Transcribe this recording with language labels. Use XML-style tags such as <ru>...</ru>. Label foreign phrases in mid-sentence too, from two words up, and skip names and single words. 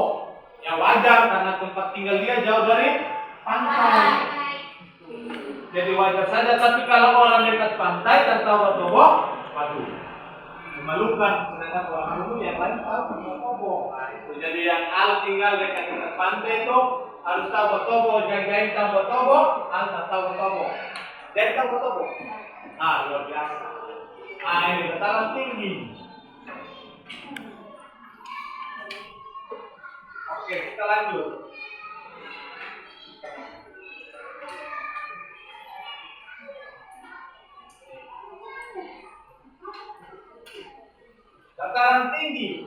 <id>Ya wajar karena tempat tinggal dia jauh dari pantai. Jadi wajar saja, tapi kalau orang dekat pantai dan tobo-tobo, waduh, memalukan. Sedangkan orang dulu yang lain tahu tobo-tobo. Nah, itu jadi yang tinggal dekat pantai itu harus tobo-tobo, jagain tobo-tobo, harus tobo-tobo. Jadi tobo-tobo. Luar biasa. Ini dataran tinggi. Oke, kita lanjut. Dataran tinggi.</id>